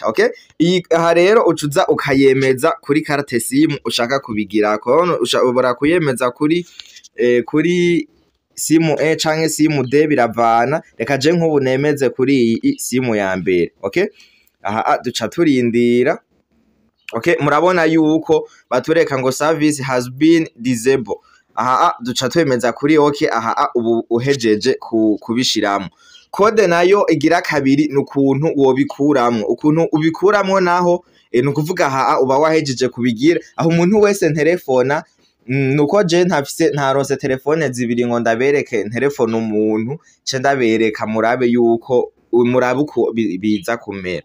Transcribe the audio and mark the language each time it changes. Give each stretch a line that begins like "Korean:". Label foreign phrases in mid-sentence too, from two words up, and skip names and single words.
Rundi: Okay, aha rero ucuza ukayemeza kuri
French: carte SIM
Rundi: ushaka kubigira ko ushobora kuyemeza kuri SIM E canke SIM D biravana. Reka je nk'ubu nemeze kuri iyi SIM ya mbere. Okay, aha duca turindira. Okay, murabona yuko batureka ngo
English: service has been disabled.
Rundi: Aha duca twemeza kuri okay. Aha ubu uhejeje kubishiramo. Kode nayo igira kabiri n'ukuntu wobikuramwo. Ukuntu ubikuramwo naho nukuvuga aha uba wahejeje kubigira. Aho umuntu wese telefona nuko je ntaronse telefone zibiri ngo ndabereke telefone umuntu ce ndabereka murabe yuko murabe uko biza kumera.